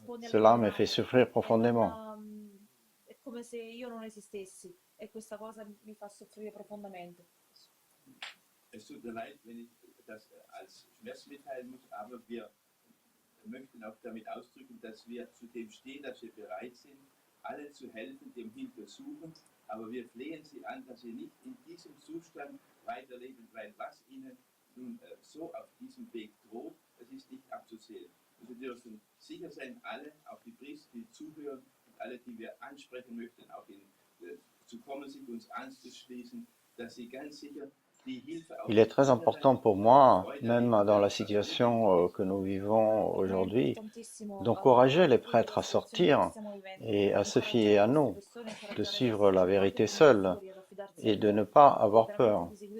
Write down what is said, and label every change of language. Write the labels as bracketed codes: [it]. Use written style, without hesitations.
[fr] Cela me fait souffrir profondément. [it] È come se io non esistessi e questa cosa mi fa soffrire profondamente. [de] Es tut mir leid, wenn ich das als Schmerz mitteilen muss, aber wir möchten auch damit ausdrücken, dass wir zu dem stehen, dass wir bereit sind, allen zu helfen, dem Hilfe suchen, aber wir flehen Sie an, dass Sie nicht in diesem Zustand weiterleben, weil was Ihnen nun so auf diesem Weg droht, das ist nicht abzusehen. Und Sie dürfen sicher sein, alle, auch die Priester, die zuhören, und alle, die wir ansprechen möchten, auch zu kommen, sich uns anzuschließen, dass Sie ganz sicher die Hilfe auch [fr] Il est très important pour moi, même dans la situation que nous vivons aujourd'hui, d'encourager les prêtres à sortir et à se fier à nous, de suivre la vérité seule et de ne pas avoir peur.